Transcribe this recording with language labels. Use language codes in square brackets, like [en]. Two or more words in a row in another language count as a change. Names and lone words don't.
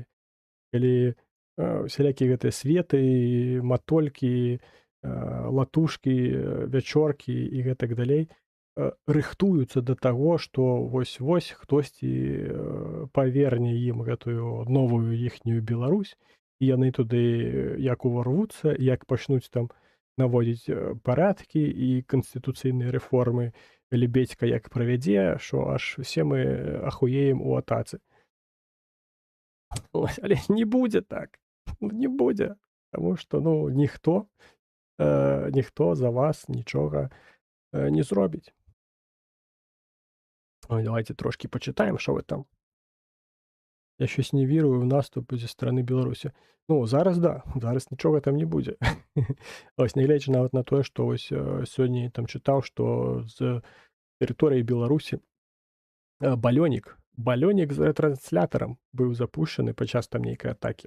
[be] Калі усялякія гэтыя светы, матолькі, латушкі, вячоркі і гэтак далей рыхтуюцца да таго, што вось-вось хтосьці паверне ім гэтую новую іхнюю Беларусь, і яны туды як уварвуцца, як пачнуць там наводзіць парадкі і канстытуцыйныя рэформы, лебедзька як правядзе, што аж усе мы ахуеем у атацы. Ось, але не будзе так. Не будзе. Таму што ніхто за вас нічога не зробіць. Ой, давайте трошкі пачытаем, што вы там [uk] Я щось не вірю ў наступ зі стороны Беларусі. [be] Ну, зараз да, зараз нічога там не будзе. Ось нягледзячы нават на тое, што вось, сёння я там чытаў, што з тэрыторыі Беларусі, балёнік з рэтрансляторам быў запушчаны падчас там нейкай атакі.